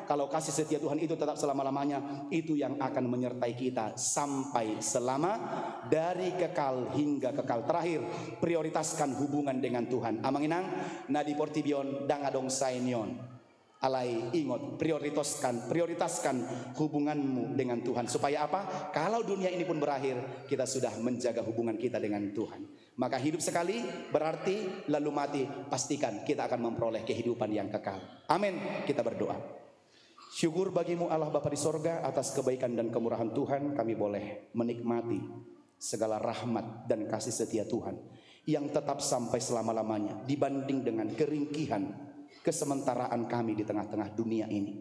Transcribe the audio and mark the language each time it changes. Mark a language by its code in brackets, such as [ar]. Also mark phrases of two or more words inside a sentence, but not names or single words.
[id] Kalau kasih setia Tuhan itu tetap selama-lamanya, itu yang akan menyertai kita sampai selama dari kekal hingga kekal. Terakhir, prioritaskan hubungan dengan Tuhan. [bbc] Amanginang nadi portibion dangadong sainion. Alai ingot [id] prioritaskan hubunganmu dengan Tuhan. Supaya apa? Kalau dunia ini pun berakhir, kita sudah menjaga hubungan kita dengan Tuhan. Maka hidup sekali berarti lalu mati, pastikan kita akan memperoleh kehidupan yang kekal. Amin. Kita berdoa. Syukur bagimu Allah Bapa di sorga, atas kebaikan dan kemurahan Tuhan kami boleh menikmati segala rahmat dan kasih setia Tuhan yang tetap sampai selama-lamanya dibanding dengan keringkihan kesementaraan kami di tengah-tengah dunia ini.